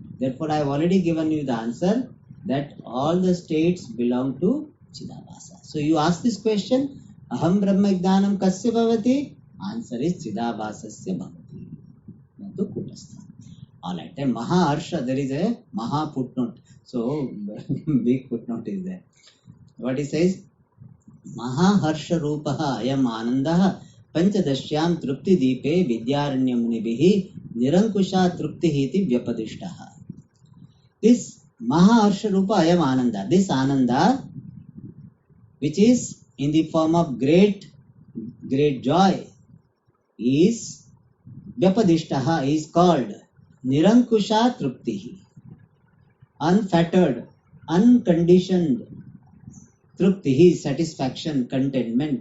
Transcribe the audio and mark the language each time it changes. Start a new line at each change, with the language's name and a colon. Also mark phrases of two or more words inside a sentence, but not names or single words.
English: Therefore, I have already given you the answer that all the states belong to Chidabhasa. So you ask this question,
Sanskrit: Aham Brahma Jnanam Kasya Bhavati?
English: Answer is
Sanskrit: Chidabhasasya Bhavati.
English: Not to Kutastha. Alright, then
Sanskrit: Maha Harsha,
English: there is a Maha footnote. So, big footnote is there. What he says?
Sanskrit: Maha Harsha Rupaha Ayam Anandaha Panchadashyam Trupti Deepe Vidyaranya Munibihi Nirankusha Trupti Hiti Vyapadishtaha.
English: This
Sanskrit: Maha Harsha Rupa Ayam Ananda,
English: this Ananda, which is in the form of great joy, is Vyapadishtaha, is called
Sanskrit: Nirankusha Truptihi.
English: Unfettered, unconditioned Truptihi, satisfaction, contentment.